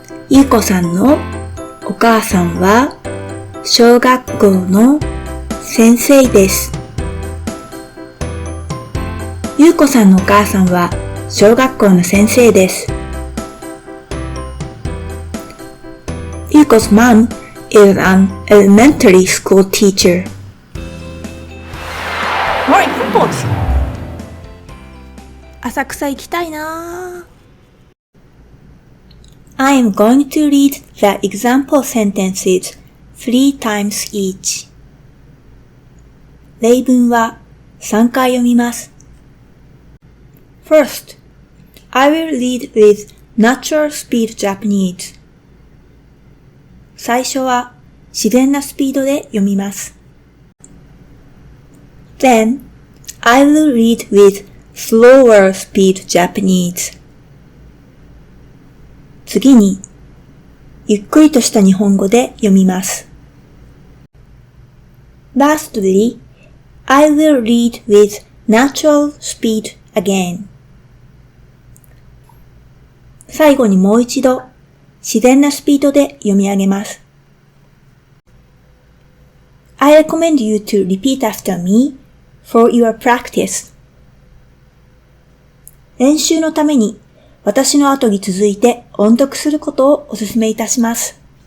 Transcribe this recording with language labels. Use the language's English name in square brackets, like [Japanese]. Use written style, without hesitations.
[Japanese] ゆうこさんのお母さんは小学校の先生です。ゆうこさんのお母さんは小学校の先生です。 [English] Yuko's mom is an elementary school teacher. More examples. [Japanese] 浅草行きたいな。 [English] I am going to read the example sentences 3 times each. [Japanese] 例文は3回読みます。 [English] First, I will read with natural speed Japanese. [Japanese] 最初は自然なスピードで読みます。 [English] Then, I will read with slower speed Japanese. [Japanese] 次に、ゆっくりとした日本語で読みます。 [English] Lastly, I will read with natural speed again. [Japanese] 最後にもう一度、自然なスピードで読み上げます。 [English] I recommend you to repeat after me for your practice. [Japanese] 練習のために私の後に続いて音読することをお勧めいたします。